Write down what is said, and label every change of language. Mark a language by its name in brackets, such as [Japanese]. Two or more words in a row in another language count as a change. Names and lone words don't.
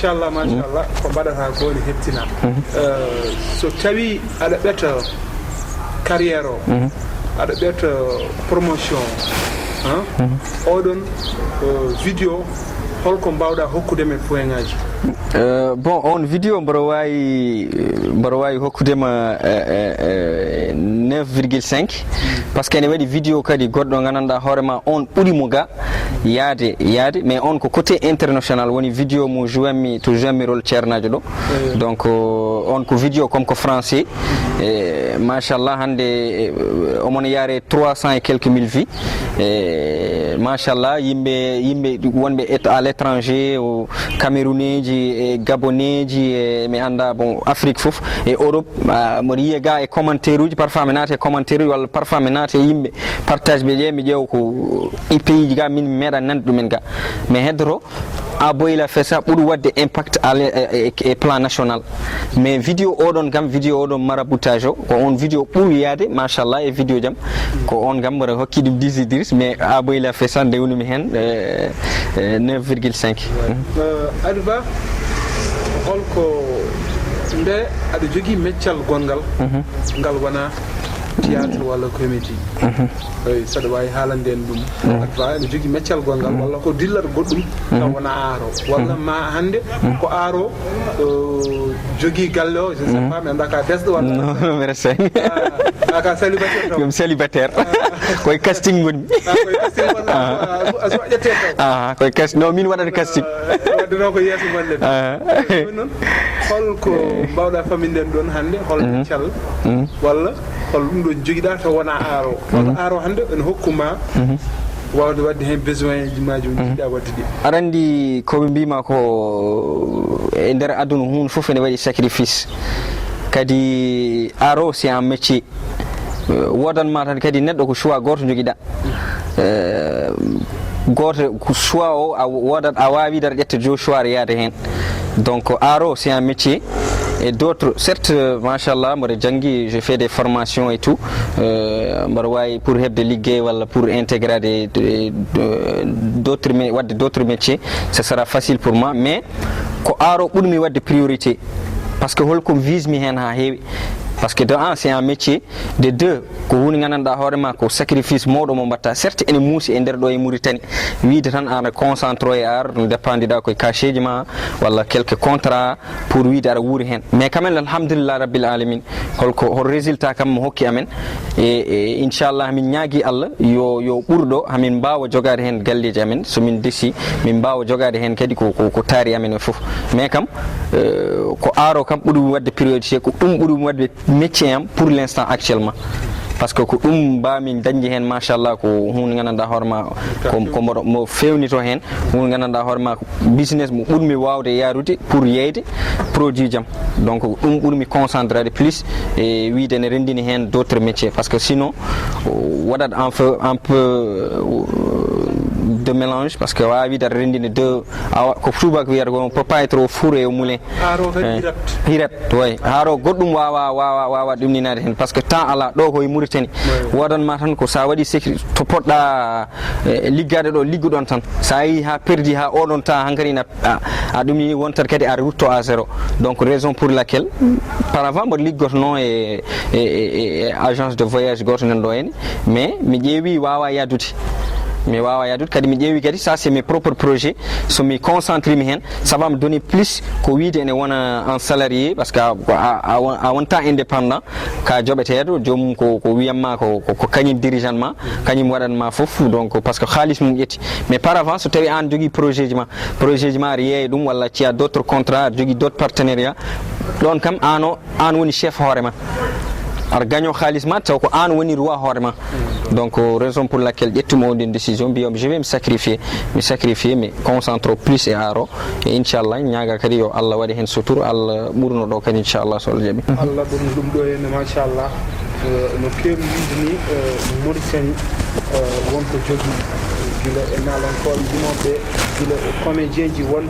[Fula] ko mbaɗata ko woni hettinama so tawi aɗa ɓetta carrière o aɗa ɓetta promotion oɗon vidéo holko mbawɗa hokkudema e point ngaji bon on vidéo mbaɗa wawi hokkudema 9,5 [French] par ce que [Fula] ene waɗi vidéo kadi goɗɗo gandanɗa hoorema on ɓuurimo ga yaade mais on ko [French] côté international [Fula] woni vidéo mo jouanmi to jouanmi rôle ceernajo ɗo donc on ko vidéo comme ko français machallah hande omon yaare [French] 300 et quelques mille vues [Fula] machallah yimɓe wonɓe [French] à l'étranger [Fula] o camerounais ji e gabonais ji e mi anda bon Afrique fof e Europe mboɗo yiya ga e commentaire uji parfois mi naata e commentaire uji walla parfois mi naata e yimɓe partage ɓe ƴe mi ƴeewa ko pays ji ga min mi meeɗa nande ɗumen ga mais heddoto Abo [French] il a fait ça pour [Fula] wadde [French] impact et plan national mais [Fula] vidéo odon gam vidéo odon maraboutage ko on vidéo pour yade machallah et vidéo jam ko on gam wara hokki dum 10 idris mais Abo [French] il a fait ça de [Fula] wonumi hen 9,5 Adva holko nde ada jogi meccal gongal ngal wana théâtre wala comédie saɗa wawi haalande en ɗum Adva ene jogui meccal gongal walla ko dillata goɗɗum taw wona aaro walla ma hande ko aaro jogui galle o [French] je sais pas [Fula] mi anda ka desɗo walla [French] non merci [Fula] aka célibataire taw célibataire koye casting woni koye casting walla a soƴƴete taw koye casting non min waɗata casting waddano ko yeeso golle ɗum noon holko mbawɗa famille nden ɗon hande hol meccal walla hol ɗum ɗo joguiɗa taw wona aaro walla aaro hande ene hokkuma wawde wadde hen besoin ji maji jiɗɗa wadde ɗi aɗa andi koɓe mbima ko e nder aduna hunde foof ene waɗi sacrifice kadi aaro [French] c'est un métier [Fula] wodanma tan kadi neɗɗo ko choix goto joguiɗa goto ko choix o a wodat a wawi dara ƴetta jo choix yaade hen donc aaro [French] c'est un métier et d'autres certes [Fula] machallah mbaɗa janggi [French] je fais des formations et tout [Fula] mbaɗa wawi pour hebde liggey walla [French] pour intégrer d'autres métiers ce sera facile pour moi mais [Fula] ko aaro ɓurmi wadde [French] priorité par ce que [Fula] holko vise mi hen ha heewi [French] par ce que de un c'est un métier de deux [Fula] ko hunde gandanɗa hoorema ko sacrifice mawɗo mo mbatta [French] certes [Fula] ene muusi e nder ɗo e Mauritanie wiide tan aɗa concentré e art no dépendiɗa koye cachet ji ma walla [French] quelques contrats pour [Fula] wiide aɗa wuuri hen [French] mais quand même [Arabic] alhamdulillah rabbil [Fula] alamin hol résultat kam mo hokki amen e inchallah min ñaagui Allah yo ɓurɗo hamin mbawa jogade hen galleji amen somin desi min mbawa jogade hen kadi ko taari amen e foof mais kam ko aaro kam ɓuuri wadde priorité ko ɗum ɓuuri wadde métier am [French] pour l'instant actuellement par ce que [Fula] ko ɗum mbamin dañde hen machallah ko hunde gandanɗa hoorema ko mo fewnito hen hunde gandanɗa hoorema business mo ɓurmi wawde yarude pour yeyde produit jam donc ɗum ɓurmi concentrade plus e wiide ne rendini hen [French] d'autres métiers par ce que sinon [Fula] waɗat [French] un peu de mélange par ce que [Fula] wawi wiide aɗa rendini deux ko tubak wiyata ko [French] on peut pas être au four et au moulin [Fula] hirat way haaro goɗɗum wawa ɗumninade hen par ce que temps ala ɗo koye Mauritanie wodanma tan ko sa waɗi sécurité to poɗɗa liggade ɗo ligguɗon tan sa yi ha perdi ha oɗon temps hankkadi a ɗumnini wontat kadi a rutto [French] à zéro donc raison pour laquelle par avant [Fula] mboɗo liggotono e [French] agence de voyage [Fula] goto nan ɗo henne mais mi ƴeewi wawa yadude mi wawa yadude kadi mi ƴeewi [French] kadi ça c'est mes propres projets [Fula] so mi concentré mi hen [French] ça va me donner plus [Fula] ko wiide ene wona en [French] salarié par ce que [Fula] a wonta [French] indépendant ka joɓeteɗo [Fula] joomum ko wiyatma ko kañum dirigeant ma kañum waɗanma foof donc par ce que halis mum ƴetti mais par avant so tawi an jogui projet ji ma aɗa yeeya ɗum walla ci a d'autres contrats aɗa jogui d'autres partenariat ɗon kam an woni chef hoorema aɗa gagno halis ma taw ko an woni roi hoorema donc raison pour laquelle ƴettumi o ndin décision mbiyam [French] je vais me sacrifier [Fula] mi concentre plus e aaro e inchallah ñaaga kadi yo Allah waɗi hen sutur Allah ɓurno ɗo kadi inchallah so Allah jaaɓi Allah ɓurno ɗum ɗo henne machallah no kewi wiide ni Mauritanie wonko jogui guila e nalankoɓe yimoɓe guila e comédien ji wonɓe